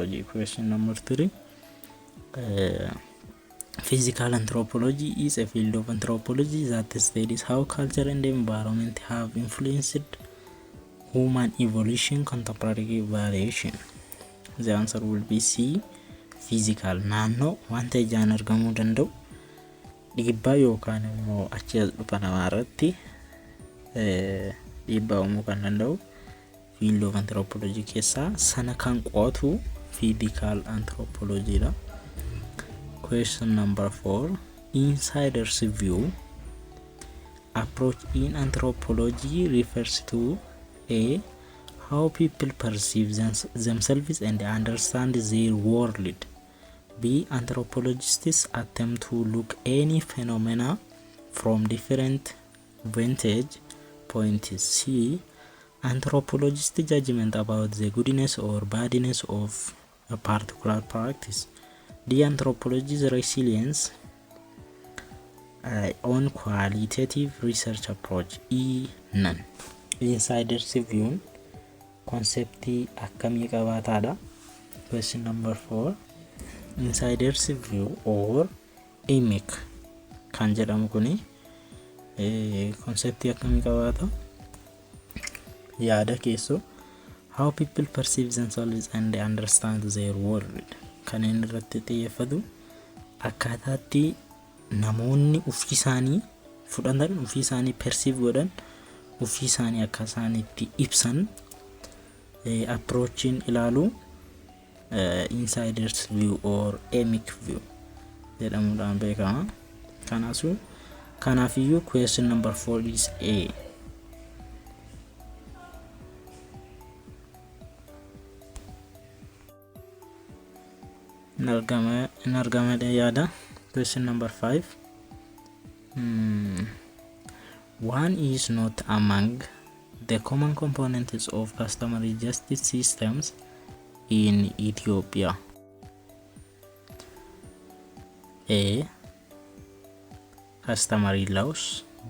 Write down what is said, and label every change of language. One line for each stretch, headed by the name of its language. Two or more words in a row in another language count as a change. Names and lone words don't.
English: Question number 3, Physical anthropology is a field of anthropology that studies how culture and environment have influenced human evolution, contemporary variation. The answer will be C. Physical.
Oromo: Naannoo wanta ijaan argamuu danda'u dhiibbaa yookaan immoo achi as dhufa namaa irratti dhiibbaa uumuu kan danda'u
English: field of anthropology
Oromo: keessaa sana kan qo'atu
English: physical anthropology
Oromo: dha.
English: Question number 4. Insider's view approach in anthropology refers to A. How people perceive themselves and understand their world. B. Anthropologists attempt to look any phenomena from different vantage points. C. Anthropologists judgment about the goodness or badness of a particular practice. D. Anthropology's resilience on qualitative research approach. E. None. Insider's view
Oromo: conceptii akkamii qabaataadha?
English: Question number 4. Insider's view or emic
Oromo: kan jedhamu kuni conceptii akkamii qabaata? Yaada keessoo
English: how people perceive themselves and understand their world
Oromo: kan inni irratti xiyyeeffatu akkaataatti namoonni ofii isaanii fudhatan, ofii isaanii perceive godhan, ofii isaanii akka isaaniitti ibsan approach in ilaalu
English: insider's view or emic view
Oromo: jedhamuudhaan beekama.
English: Kanaafiyyuu question number 4 is A.
Oromo: In argama yaada.
English: Question number 5. One is not among the common components of customary justice systems in Ethiopia. A. Customary laws. B.